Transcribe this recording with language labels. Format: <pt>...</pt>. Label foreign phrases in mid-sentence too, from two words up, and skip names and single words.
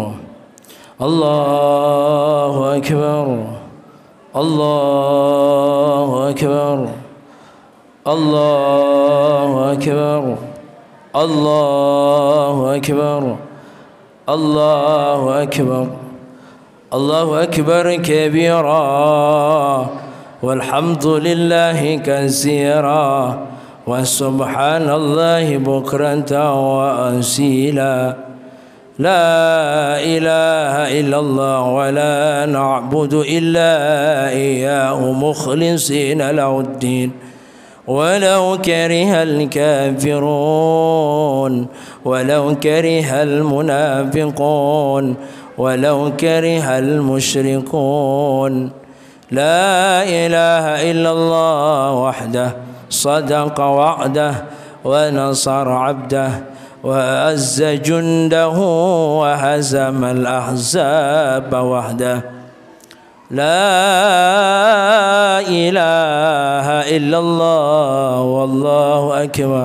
<ar>الله أكبر. الله أكبر. الله أكبر. الله أكبر. الله أكبر. الله أكبر كبيرا والحمد لله كثيرا وسبحان الله بكرة وأصيلا. لا إله إلا الله ولا نعبد إلا إياه مخلصين له الدين ولو كره الكافرون ولو كره المنافقون ولو كره المشركون. لا إله إلا الله وحده صدق وعده ونصر عبده وأعز جنده وهزم الأحزاب وحده. لا إله إلا الله والله أكبر.</ar>